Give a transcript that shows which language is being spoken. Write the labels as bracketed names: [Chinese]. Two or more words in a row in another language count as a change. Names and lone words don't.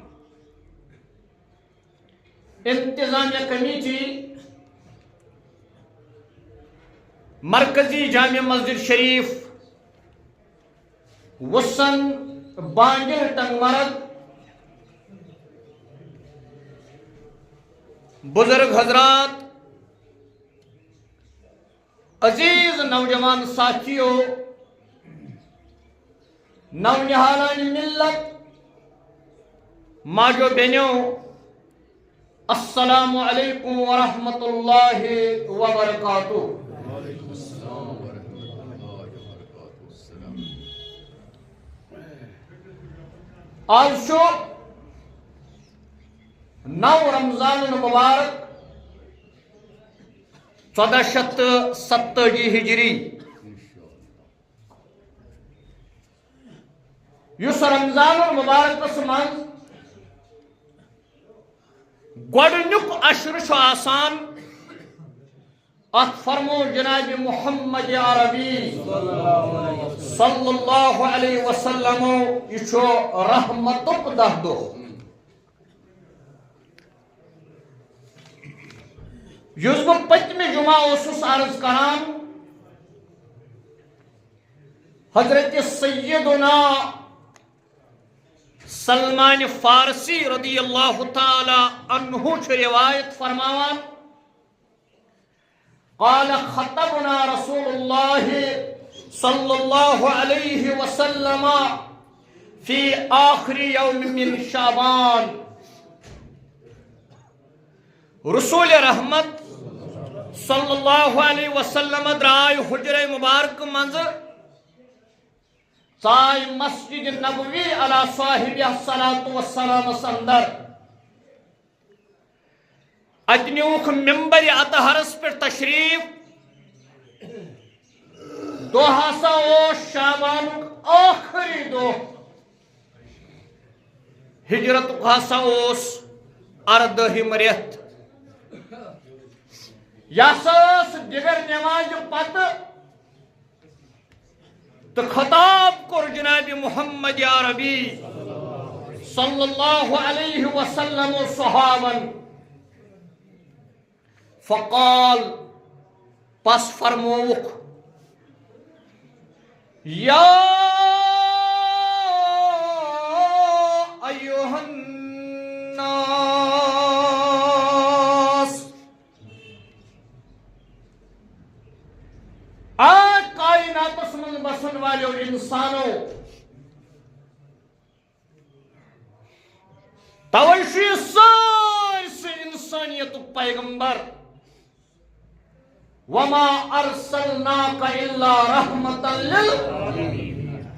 [Urdu] انتظامیہ کمیٹی مرکزی جامع مسجد شریف وسن بانگل ٹنگمرگ بزرگ حضرات عزیز نوجوان ساتھیو نونہالان ملت [Kashmiri] ماجو بہنو [Arabic] السلام علیکم ورحمۃ اللہ وبرکاتہ [Kashmiri] آج چھُ 9 رمضان المبارک 1470 ہجری یُس رمضان المبارکس منٛز گۄڈٕنیُک عشرٕ چھُ آسان اتھ فرمو جناب محمد عربی [Arabic] صلی اللہ علیہ وسلم [Kashmiri] یہ چھُ رحمتُک دہ دۄہ یُس بہٕ پٔتمہِ جمعہ اوسُس عرض کران حضرت سیدنا سلمان فارسی [Arabic] رضی اللہ تعالی عنہ [Kashmiri] چھُ روایت فرماوان [Arabic] قال خطبنا رسول اللہ صلی اللہ علیہ وسلم فی آخر یوم من شعبان [Kashmiri] رسول رحمت [Arabic] صلی اللہ علیہ وسلم [Kashmiri] درائے حجرہ مبارک منٛز ژاے مسجد نبوی [Arabic] علی صاحب الصلاۃ والسلام [Kashmiri] اندر اتہِ نیوٗکھ ممبر اطہرس پٮ۪ٹھ تشریف دۄہ ہسا اوس شعبانُک ٲخری دۄہ ہجرتُک ہسا اوس 14ہِم رٮ۪تھ یہِ ہسا ٲس دِگر نٮ۪مازِ پتہٕ تہٕ خطاب کوٚر جناب محمد عربی [Arabic] صلی اللہ علیہ وسلم [Kashmiri] صحابن فقال پس فرموک [Arabic] یا ایوہ [Urdu] الناس آج کائنات من بسن والے انسانوں [Kashmiri] توشی سارس انسانیت پیغمبر [Arabic] وما ارسلناک الا رحمتا للعالمین